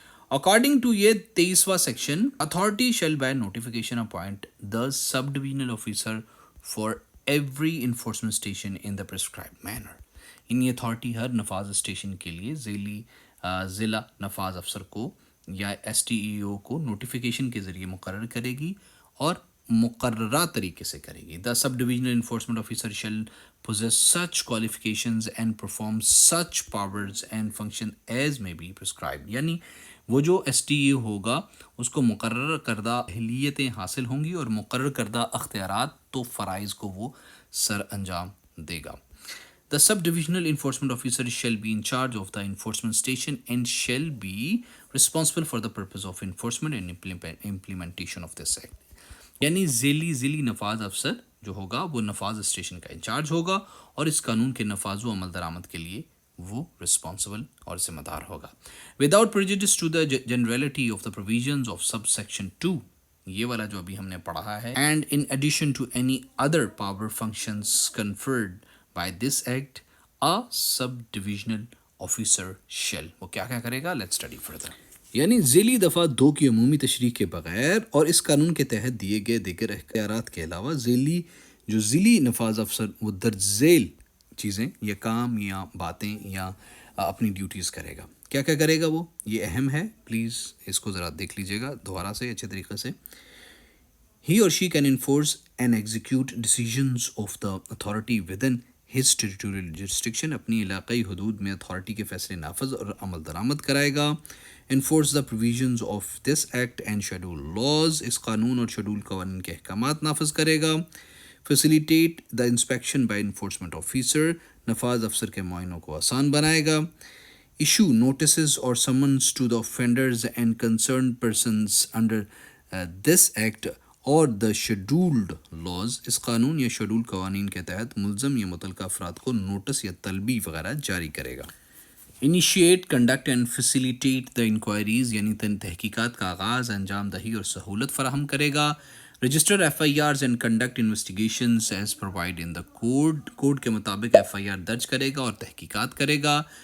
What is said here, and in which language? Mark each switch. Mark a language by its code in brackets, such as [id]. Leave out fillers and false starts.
[en] According to یہ 23واں section authority shall by notification appoint the sub divisional officer for every enforcement station in the prescribed manner. [ur] ان یہ authority ہر نفاذ station کے لیے ضلع نفاذ افسر کو یا STEO کو نوٹیفیکیشن کے ذریعے مقرر کرے گی اور مقررہ طریقے سے کرے گی. [en] The sub divisional enforcement officer shall possess such qualifications and perform such powers and function as may be prescribed. [ur] یعنی وہ جو STEO ہوگا اس کو مقرر کردہ اہلیتیں حاصل ہوں گی اور مقرر کردہ اختیارات تو فرائض کو وہ سر انجام دے گا. [en] The sub-divisional enforcement officer shall be in charge of the enforcement station and shall be responsible for the purpose of enforcement and implementation of this act. [ur] یعنی ذیلی نفاذ افسر جو ہوگا وہ نفاذ اسٹیشن کا انچارج ہوگا اور اس قانون کے نفاذ و عمل درآمد کے لیے وہ رسپانسبل اور ذمہ دار ہوگا. [en] Without prejudice to the generality of the provisions of subsection 2 [ur] یہ والا جو ابھی ہم نے پڑھا ہے [en] and in addition to any other power functions conferred by this act a sub-divisional officer shall [ur] وہ کیا کرے گا. [en] Let's study further. [ur] یعنی ذیلی دفعہ 2 کی عمومی تشریح کے بغیر اور اس قانون کے تحت دیے گئے دیگر اختیارات کے علاوہ جو ذیلی نفاذ افسر وہ درج ذیل چیزیں یا کام یا باتیں یا اپنی ڈیوٹیز کرے گا. کیا کیا کرے گا وہ؟ یہ اہم ہے، پلیز اس کو ذرا دیکھ لیجیے گا دوبارہ سے اچھے طریقے سے. [en] He or she can enforce and execute decisions of the authority within his territorial jurisdiction. [ur] اپنی علاقائی حدود میں اتھارٹی کے فیصلے نافذ اور عمل درآمد کرائے گا. [en] Enforce the provisions of this act and schedule laws. [ur] اس قانون اور شیڈول قوانین کے احکامات نافذ کرے گا. [en] Facilitate the inspection by enforcement officer. [ur] نفاذ افسر کے معائنوں کو آسان بنائے گا. [en] Issue notices or summons to the offenders and concerned persons under this act [ur] اور [en] The scheduled laws. [ur] اس قانون یا شیڈول قوانین کے تحت ملزم یا متعلقہ افراد کو نوٹس یا طلبی وغیرہ جاری کرے گا. [en] initiate, conduct and facilitate the inquiries, [ur] یعنی تحقیقات کا آغاز، انجام دہی اور سہولت فراہم کرے گا. [en] register F I Rs and conduct investigations as provide in the code [ur] کے مطابق ایف آئی آر درج کرے گا [en] اور تحقیقات کرے گا.